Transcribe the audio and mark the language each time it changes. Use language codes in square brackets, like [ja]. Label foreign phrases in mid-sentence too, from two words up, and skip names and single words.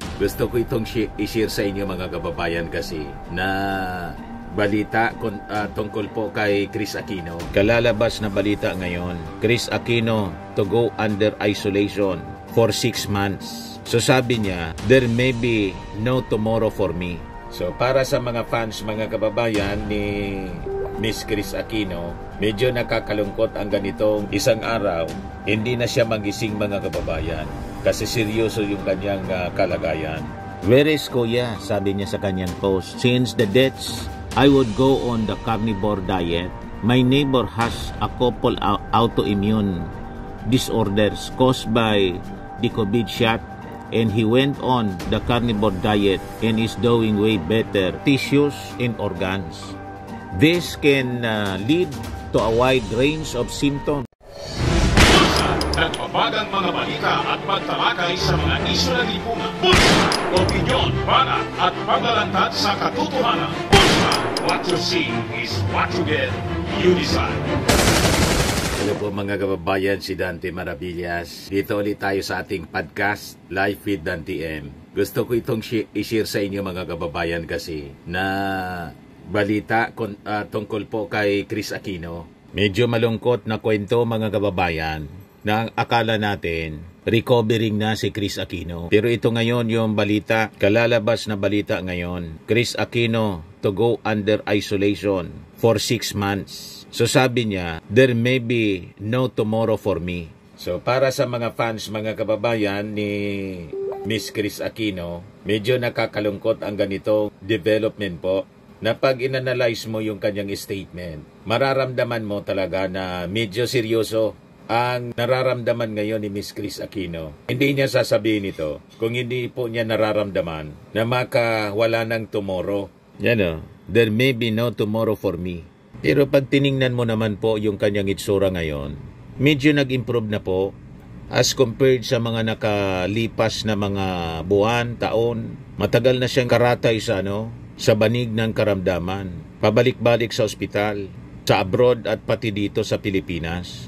[tl] Gusto ko itong i-share sa inyo mga kababayan kasi na balita tungkol po kay Chris Aquino. Kalalabas na balita ngayon, [en] Chris Aquino to go under isolation for 6 months. [tl] So sabi niya, [en] there may be no tomorrow for me. [tl] So para sa mga fans, mga kababayan ni Miss Chris Aquino, medyo nakakalungkot ang ganitong isang araw. Hindi na siya magising mga kababayan kasi seryoso yung kanyang kalagayan. [en] Where is Kuya? [tl] Sabi niya sa kanyang post. [en] Since the deaths, I would go on the carnivore diet. My neighbor has a couple autoimmune disorders caused by the COVID shot, and he went on the carnivore diet and is doing way better. Tissues and organs. This can lead to a wide range of symptoms. [tl] Nagpapagang mga balita at pagtalakay sa mga isyu ng lipunan. Bulsa! Opinyon, banat at paglalantad sa katotohanan. Bulsa! [en] What you see is what you get. You decide. [tl] Hello po mga kababayan, si Dante Maravillas. Dito ulit tayo sa ating podcast, Live with Dante M. Gusto ko itong i-share sa inyo mga kababayan kasi na balita tungkol po kay Chris Aquino. Medyo malungkot na kwento mga kababayan na akala natin recovering na si Chris Aquino. Pero ito ngayon yung balita, kalalabas na balita ngayon. [en] Chris Aquino to go under isolation for 6 months. [tl] So sabi niya, [en] there may be no tomorrow for me. [tl] So para sa mga fans, mga kababayan ni Miss Chris Aquino, medyo nakakalungkot ang ganitong development po na pag inanalyze mo yung kanyang statement, mararamdaman mo talaga na medyo seryoso ang nararamdaman ngayon ni Miss Chris Aquino. Hindi niya sasabihin ito kung hindi po niya nararamdaman na makawala ng tomorrow. Yan o, [en] there may be no tomorrow for me. [tl] Pero pag tiningnan mo naman po yung kanyang itsura ngayon, medyo nag-improve na po [en] as compared [tl] sa mga nakalipas na mga buwan, taon. Matagal na siyang karatay sa banig ng karamdaman. Pabalik-balik sa ospital, sa abroad at pati dito sa Pilipinas.